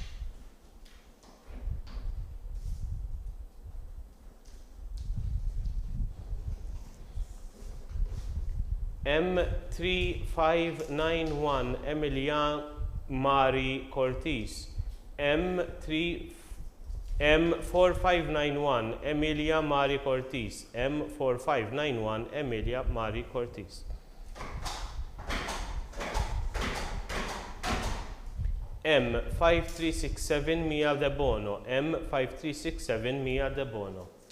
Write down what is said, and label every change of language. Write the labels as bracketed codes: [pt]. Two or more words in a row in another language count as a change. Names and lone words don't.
[en] M3591 Emilia Mari Cortis, M4591 Emilia Mari Cortis, M4591 Emilia Mari Cortis. M5367 Mia De Bono, M5367 Mia De Bono.